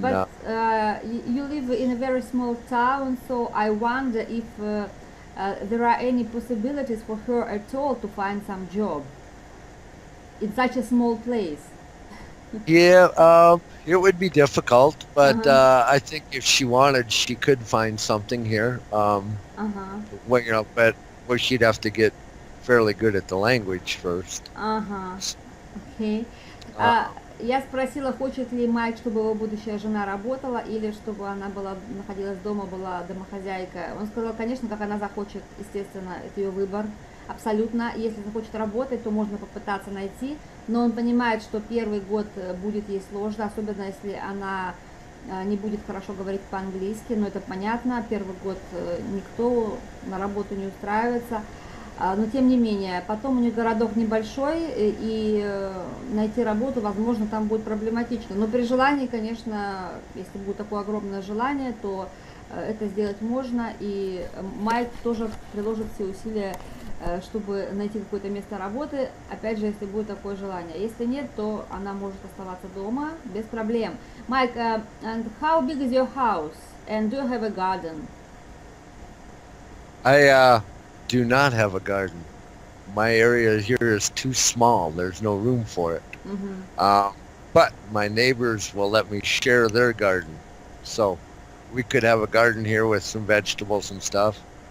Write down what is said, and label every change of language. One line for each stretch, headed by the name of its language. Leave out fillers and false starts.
English: but you live in a very small town, so I wonder if there are any possibilities for her at all to find some job in such a small place. Yeah, it would be difficult, but Uh-huh. I think if she wanted, she could find something here. Uh-huh. Well, but well, she'd have to get fairly good at the language first.
Russian: Ага. Окей. А, Um, я спросила, хочет ли Майк, чтобы его будущая жена работала, или чтобы она была, находилась дома, была домохозяйка. Он сказал, конечно, как она захочет, естественно, это ее выбор. Абсолютно. Если захочет работать, то можно попытаться найти. Но он понимает, что первый год будет ей сложно, особенно если она не будет хорошо говорить по-английски. Но это понятно. Первый год никто на работу не устраивается. Но тем не менее, потом у них городок небольшой, и найти работу, возможно, там будет проблематично. Но при желании, конечно, если будет такое огромное желание, то это сделать можно, и Майк тоже приложит все усилия, чтобы найти какое-то место работы, опять же, если будет такое желание. Если нет, то она может оставаться дома без проблем.
English: Майк, and how big is your house? And do you have a garden? I do not have a garden. My area here is too small. There's no room for it. Mm-hmm. But my neighbors will let me share their garden. So we could have a garden here with some vegetables and stuff.